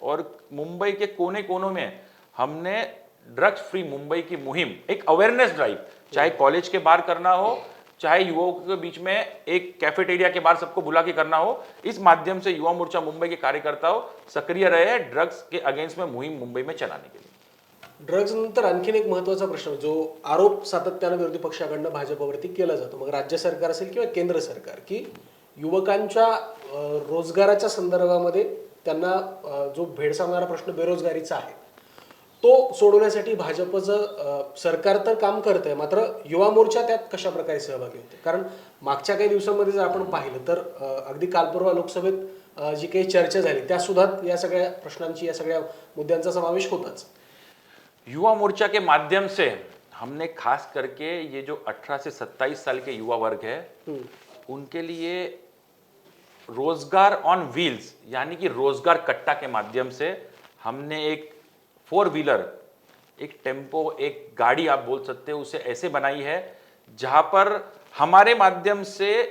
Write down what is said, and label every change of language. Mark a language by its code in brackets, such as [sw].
[hi] और मुंबई के कोने कोनों में हमने ड्रग्स फ्री मुंबई की मुहिम, एक अवेयरनेस ड्राइव, चाहे कॉलेज के बाहर करना हो, चाहे युवाओं के बीच में एक कैफेटेरिया के बाहर सबको बुला के करना हो, इस माध्यम से युवा मोर्चा मुंबई के कार्यकर्ताओं सक्रिय रहे हैं ड्रग्स के अगेंस्ट में मुहिम मुंबई में चलाने के लिए. [mr] ड्रग्ज नंतर आणखीन एक महत्त्वाचा प्रश्न जो आरोप सातत्यानं विरोधी पक्षाकडनं भाजपवरती केला जातो, मग राज्य सरकार असेल किंवा केंद्र सरकार, की युवकांच्या रोजगाराच्या संदर्भामध्ये त्यांना जो भेडसावणारा प्रश्न बेरोजगारीचा आहे तो सोडवण्यासाठी भाजपचं सरकार तर काम करतंय, मात्र युवा मोर्चा त्यात कशा प्रकारे सहभागी होते? कारण मागच्या काही दिवसांमध्ये जर आपण पाहिलं तर अगदी कालपर्वा लोकसभेत जी काही चर्चा झाली त्या सुद्धा या सगळ्या प्रश्नांची, या सगळ्या मुद्द्यांचा समावेश होताच. [hi] युवा मोर्चा के माध्यम से हमने खास करके ये जो 18 से 27 साल के युवा वर्ग है, उनके लिए रोजगार ऑन व्हील्स यानी कि रोजगार कट्टा के माध्यम से हमने एक 4 व्हीलर, एक टेम्पो, एक गाड़ी आप बोल सकते हो, उसे ऐसे बनाई है जहां पर हमारे माध्यम से,